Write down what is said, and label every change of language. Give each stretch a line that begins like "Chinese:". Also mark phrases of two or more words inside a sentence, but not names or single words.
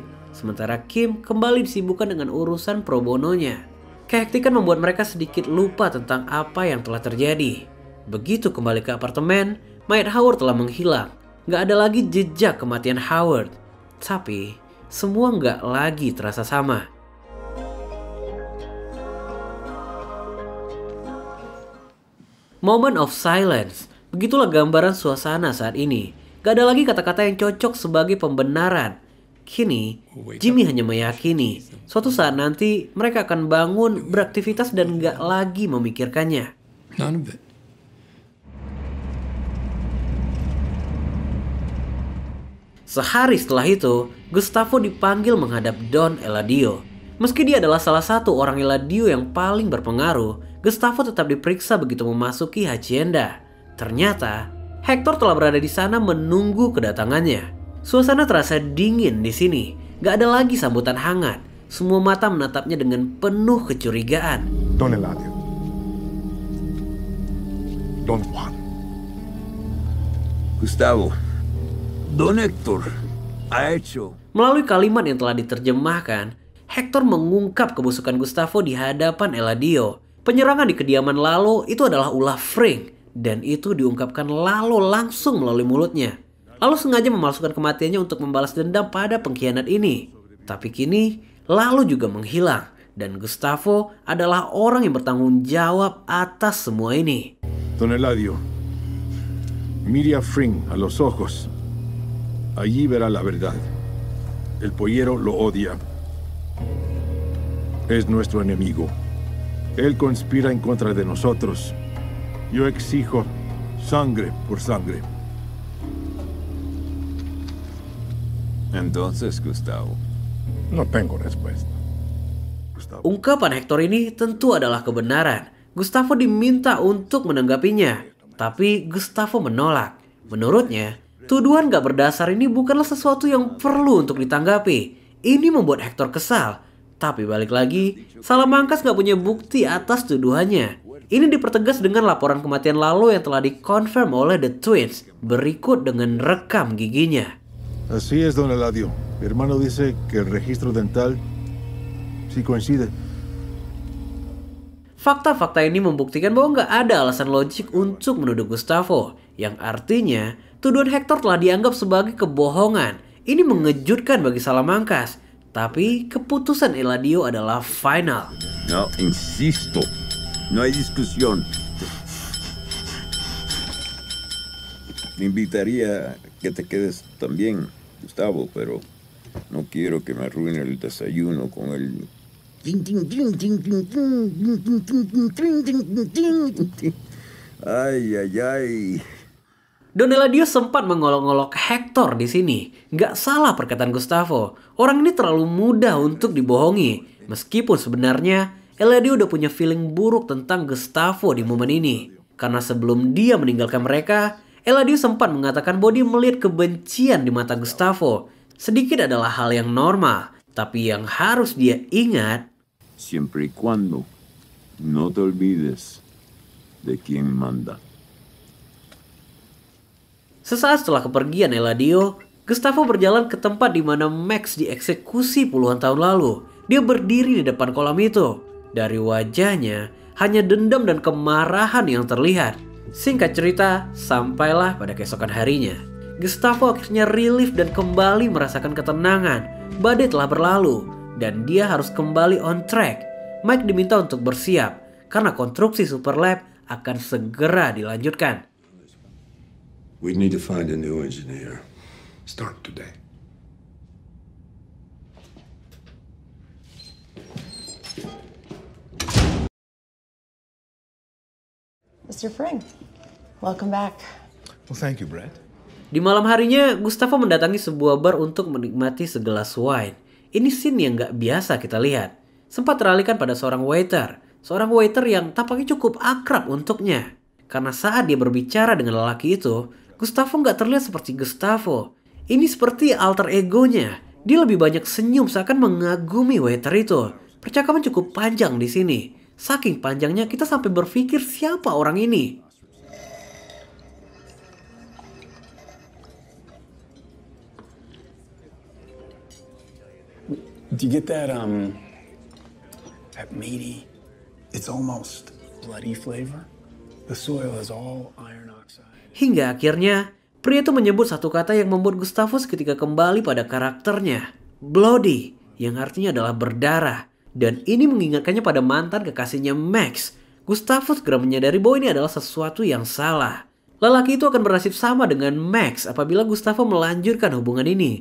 Indonesian: Sementara Kim kembali disibukkan dengan urusan
Latin: pro bononya.
Indonesian: Kehektikan membuat mereka sedikit lupa tentang apa yang telah terjadi. Begitu kembali ke apartemen, mayat Howard telah menghilang. Gak ada lagi jejak kematian Howard. Tapi, semua gak lagi terasa sama.
English: Moment of silence.
Indonesian: Begitulah gambaran suasana saat ini. Gak ada lagi kata-kata yang cocok sebagai pembenaran. Kini, Jimmy hanya meyakini suatu saat nanti mereka akan bangun, beraktivitas dan gak lagi memikirkannya.
English: None of it.
Indonesian: Sehari setelah itu, Gustavo dipanggil menghadap Don Eladio. Meski dia adalah salah satu orang Eladio yang paling berpengaruh, Gustavo tetap diperiksa begitu memasuki Hacienda. Ternyata, Hector telah berada di sana menunggu kedatangannya. Suasana terasa dingin di sini. Gak ada lagi sambutan hangat. Semua mata menatapnya dengan penuh kecurigaan. Don Eladio. Don Juan. Gustavo. Don Hector.
Spanish: Ha hecho.
Indonesian: Melalui kalimat yang telah diterjemahkan, Hector mengungkap kebusukan Gustavo di hadapan Eladio. Penyerangan di kediaman Lalo itu adalah ulah Frank. Dan itu diungkapkan Lalo langsung melalui mulutnya. Lalo sengaja memalsukan kematiannya untuk membalas dendam pada pengkhianat ini. Tapi kini, Lalo juga menghilang. Dan Gustavo adalah orang yang bertanggung jawab atas semua ini.
Spanish: Don Eladio, mire a Fring a los ojos. Allí verá la verdad. El pollero lo odia. Es nuestro enemigo. Él conspira en contra de nosotros. Yo exijo sangre por sangre. Entonces, Gustavo. No tengo respuesta.
Indonesian: Ungkapan Hector ini tentu adalah kebenaran. Gustavo diminta untuk menanggapinya, tapi Gustavo menolak. Menurutnya, tuduhan gak berdasar ini bukanlah sesuatu yang perlu untuk ditanggapi. Ini membuat Hector kesal. Tapi balik lagi, Salamanca gak punya bukti atas tuduhannya. Ini dipertegas dengan laporan kematian Lalo yang telah dikonfirm oleh The Twins, berikut dengan rekam giginya.
Spanish: Así es, Don Eladio. Mi hermano dice que el registro dental sí coincide.
Indonesian: Fakta-fakta ini membuktikan bahwa nggak ada alasan logik untuk menuduh Gustavo, yang artinya tuduhan Hector telah dianggap sebagai kebohongan. Ini mengejutkan bagi Salamanca, tapi keputusan Eladio adalah final. No, insisto. No hay discusión. Me invitaría que te quedes también, Gustavo, pero no quiero que me arruine el desayuno con el... Ay, ay, ay. Don Eladio sempat mengolok-olok Hector di sini. Gak salah perkataan Gustavo. Orang ini terlalu mudah untuk dibohongi. Meskipun sebenarnya Eladio udah punya feeling buruk tentang Gustavo di momen ini. Karena sebelum dia meninggalkan mereka, Eladio sempat mengatakan bahwa dia melihat kebencian di mata Gustavo. Sedikit adalah hal yang normal, tapi yang harus dia ingat,
Spanish: siempre y cuando no te olvides de quien manda.
Indonesian: Sesaat setelah kepergian Eladio, Gustavo berjalan ke tempat di mana Max dieksekusi puluhan tahun lalu. Dia berdiri di depan kolam itu. Dari wajahnya, hanya dendam dan kemarahan yang terlihat. Singkat cerita, sampailah pada keesokan harinya. Gustavo akhirnya relief dan kembali merasakan ketenangan. Badai telah berlalu, dan dia harus kembali
English: on track.
Indonesian: Mike diminta untuk bersiap, karena konstruksi Super Lab akan segera dilanjutkan.
English: We need to find a new engineer. Start today. Mr. Fring, welcome back. Well, thank you, Brett.
Indonesian: Di malam harinya, Gustavo mendatangi sebuah bar untuk menikmati segelas wine. Ini scene yang gak biasa kita lihat. Sempat teralihkan pada seorang waiter. Seorang waiter yang tampaknya cukup akrab untuknya. Karena saat dia berbicara dengan lelaki itu, Gustavo gak terlihat seperti Gustavo. Ini seperti
Latin: alter egonya.
Indonesian: Dia lebih banyak senyum seakan mengagumi waiter itu. Percakapan cukup panjang di sini. Saking panjangnya kita sampai berpikir siapa orang ini.
English: Do you get that meaty, it's almost bloody flavor? The soil is all iron oxide.
Indonesian: Hingga akhirnya, pria itu menyebut satu kata yang membuat Gustavo seketika kembali pada karakternya. Bloody, yang artinya adalah berdarah. Dan ini mengingatkannya pada mantan kekasihnya Max. Gustavo segera menyadari bahwa ini adalah sesuatu yang salah. Lelaki itu akan bernasib sama dengan Max apabila Gustavo melanjutkan hubungan ini.